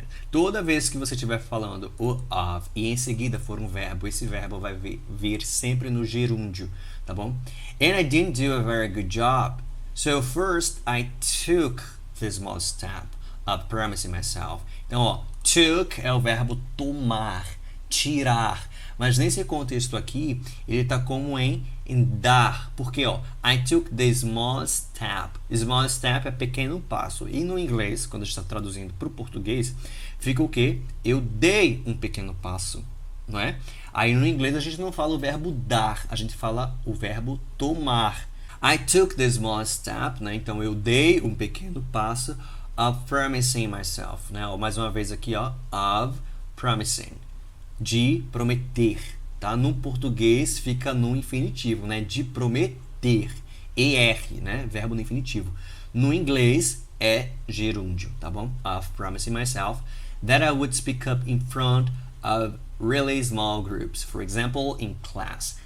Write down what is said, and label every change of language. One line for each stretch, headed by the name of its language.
Portuguese: Toda vez que você estiver falando o of e em seguida for um verbo, esse verbo vai vir sempre no gerúndio, tá bom?
English: And I didn't do a very good job. So first I took the small step of promising myself.
Portuguese: Então, ó, took é o verbo tomar, tirar. Mas nesse contexto aqui, ele está como em dar. Porque, ó,
English: I took the small step.
Portuguese: Small step é pequeno passo. E no inglês, quando a gente está traduzindo para o português, fica o quê? Eu dei um pequeno passo, não é? Aí no inglês a gente não fala o verbo dar, a gente fala o verbo tomar.
English: I took the small step,
Portuguese: né? Então eu dei um pequeno passo
English: of promising myself,
Portuguese: né? Mais uma vez aqui, ó,
English: of promising,
Portuguese: de prometer, tá? No português fica no infinitivo, né? De prometer, er, né? Verbo no infinitivo. No inglês é gerúndio, tá bom?
English: Of promising myself that I would speak up in front of really small groups, for example, in class.